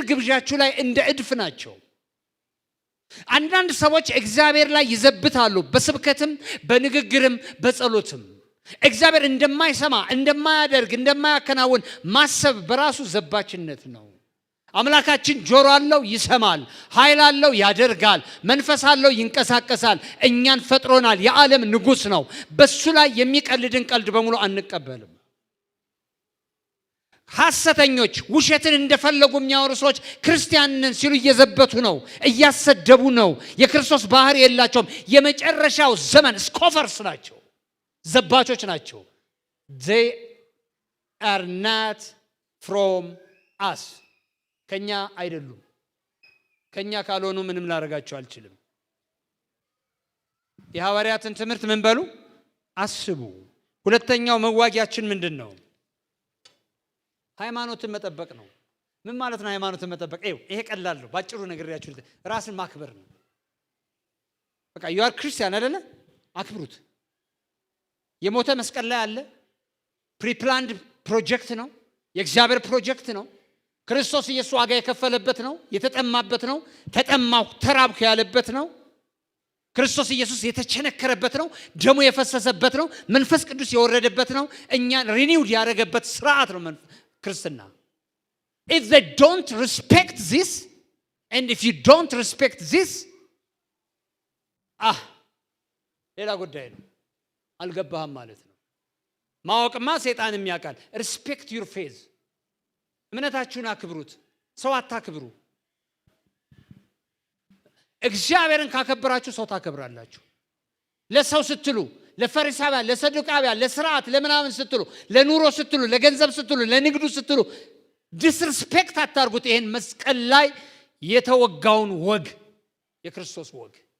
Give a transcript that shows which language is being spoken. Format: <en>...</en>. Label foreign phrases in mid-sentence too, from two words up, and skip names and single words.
<am>ግብዣችሁ ላይ እንደ እድፍ ናቸው። አንዳንድ ሰዎች እግዚአብሔር ላይ ይዘብታሉ፣ በስብከትም በንግግርም በጸሎትም። እግዚአብሔር እንደማይሰማ እንደማያደርግ እንደማያከናውን ማሰብ በራሱ ዘባችነት ነው። አምላካችን ጆሮ አለው፣ ይሰማል፣ ኃይል አለው፣ ያደርጋል፣ መንፈስ አለው፣ ይንቀሳቀሳል፣ እኛን ፈጥሮናል፣ የዓለም ንጉሥ ነው። በሱ ላይ የሚቀልድን ቀልድ በሙሉ አንቀበልም። ሐሰተኞች ውሸትን እንደፈለጉ የሚያወሩ ሰዎች ክርስቲያንን ሲሉ እየዘበቱ ነው፣ እያሰደቡ ነው። የክርስቶስ ባህሪ የላቸውም። የመጨረሻው ዘመን ስኮፈርስ ናቸው፣ ዘባቾች ናቸው።</am> <en>they are not from us።</en> <am>ከኛ አይደሉም። ከኛ ካልሆኑ ምንም ላደርጋቸው አልችልም። የሐዋርያትን ትምህርት ምን በሉ? አስቡ። ሁለተኛው መዋጊያችን ምንድን ነው? ሃይማኖትን መጠበቅ ነው። ምን ማለት ነው ሃይማኖትን መጠበቅ? ይሄ ቀላል ነው። ባጭሩ ነግሬያችሁ፣ ራስን ማክበር ነው። በቃ</am> <en>you are</en> <am>ክርስቲያን አይደለ? አክብሩት። የሞተ መስቀል ላይ አለ። ፕሪፕላንድ ፕሮጀክት ነው። የእግዚአብሔር ፕሮጀክት ነው። ክርስቶስ ኢየሱስ ዋጋ የከፈለበት ነው። የተጠማበት ነው። ተጠማሁ ተራብኩ ያለበት ነው። ክርስቶስ ኢየሱስ የተቸነከረበት ነው። ደሙ የፈሰሰበት ነው። መንፈስ ቅዱስ የወረደበት ነው። እኛን ሪኒውድ ያደረገበት ስርዓት ነው ክርስትና።</am> <en>if they don't respect this and if you don't respect this</en> <am>ሌላ ጉዳይ ነው። አልገባህም ማለት ነው። ማወቅማ ሰይጣንም ያውቃል።</am> <en>respect your faith።</en> <am>እምነታችሁን አክብሩት። ሰው አታክብሩ። እግዚአብሔርን ካከበራችሁ ሰው ታከብራላችሁ። ለሰው ስትሉ ለፈሪሳውያን፣ ለሰዱቃውያን፣ ለስርዓት፣ ለምናምን ስትሉ፣ ለኑሮ ስትሉ፣ ለገንዘብ ስትሉ፣ ለንግዱ ስትሉ ዲስሪስፔክት አታርጉት ይሄን መስቀል ላይ የተወጋውን ወግ፣ የክርስቶስ ወግ።</am>